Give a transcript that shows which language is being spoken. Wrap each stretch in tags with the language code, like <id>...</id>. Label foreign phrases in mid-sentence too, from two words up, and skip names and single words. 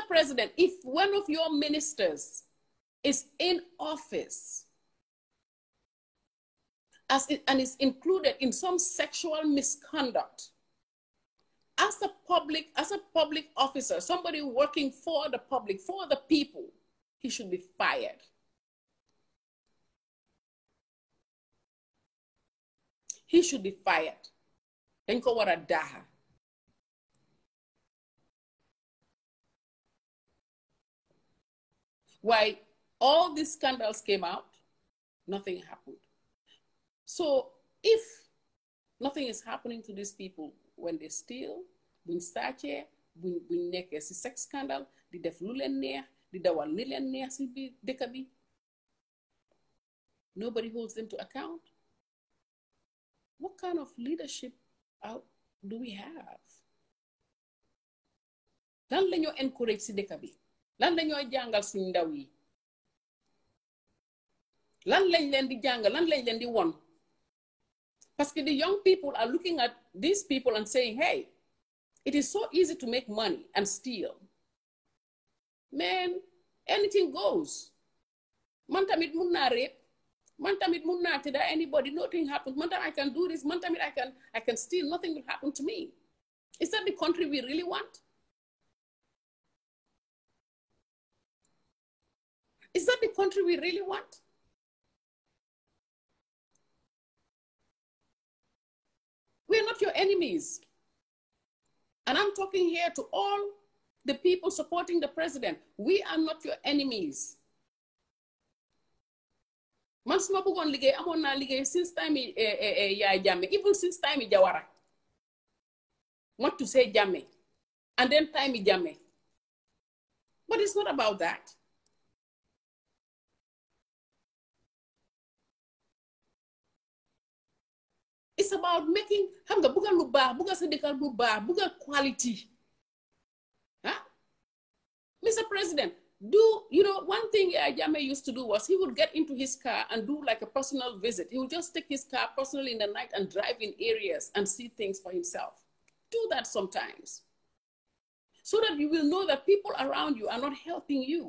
<en>President, if one of your ministers is in office and is included in some sexual misconduct, as a public officer, somebody working for the public, for the people, he should be fired. He should be fired.</en> <wo>Dañ ko wara daha.</wo> <en>Why all these scandals came out, nothing happened. So if nothing is happening to these people when they steal,</en> <wo>buñ sàccee, buñ nekkee ci</wo> <en>sex scandal,</en> <wo>di def lu leen neex, di dawal li leen neex ci biir dëkk bi,</wo> <en>nobody holds them to account. What kind of leadership do we have?</en> <wo>Lan lañoo encourage ci dëkk bi? Lan lañoo jàngal suñ ndaw yi? Lan lañ leen di jàngal? Lan lañ leen di won?</wo> <fr>Parce que</fr> <en>the young people are looking at these people and saying, hey, it is so easy to make money and steal. Man, anything goes.</en> <wo>Man tamit mun naa rape. Man tamit mun naa tëdda anybody,</wo> <en>nothing happens.</en> <wo>Man tamit</wo> <en>I can do this.</en> <wo>Man tamit</wo> <en>I can steal. Nothing will happen to me. Is that the country we really want? Is that the country we really want? We're not your enemies. And I'm talking here to all the people supporting the president. We are not your enemies.</en> <wo>Man suma bëggoon liggéey amoon naa liggéey</wo> <en>since time</en> <wo>Yaya Jammeh,</wo> <en>even since time</en> <wo>Jawara.</wo> <en>Not to say Jammeh. And then time Jammeh. But it's not about that. It's about making,</en> <wo>xam nga buga lu baax, buga sa dëkkal lu baax, buga quality. Huh? Mr.</wo> <en>President, One thing Jammeh used to do was he would get into his car and do like a personal visit. He would just take his car personally in the night and drive in areas and see things for himself. Do that sometimes, so that you will know that people around you are not helping you.</en>